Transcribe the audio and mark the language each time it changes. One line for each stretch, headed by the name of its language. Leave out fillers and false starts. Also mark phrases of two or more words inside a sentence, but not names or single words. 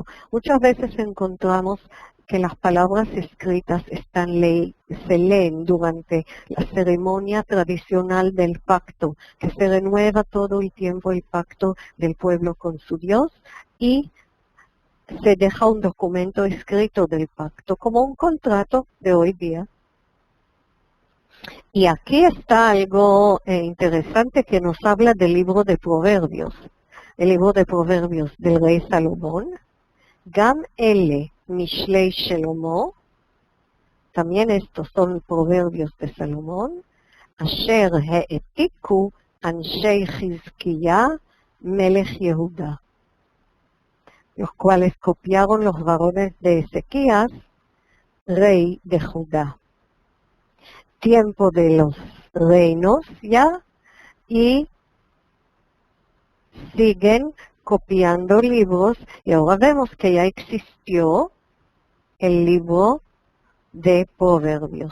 Spanish: Muchas veces encontramos que las palabras escritas se leen durante la ceremonia tradicional del pacto, que se renueva todo el tiempo el pacto del pueblo con su Dios, y se deja un documento escrito del pacto, como un contrato de hoy día. Y aquí está algo interesante que nos habla del libro de Proverbios. El libro de Proverbios del rey Salomón.
Hebrew: גם אלה משלי שלמה,
Spanish: también estos son proverbios de Salomón.
Hebrew: אשר העתיקו אנשי חזקיה מלך יהודה,
Spanish: los cuales copiaron los varones de Ezequías, rey de Judá. Tiempo de los reinos ya, y siguen copiando libros, y ahora vemos que ya existió el libro de Proverbios.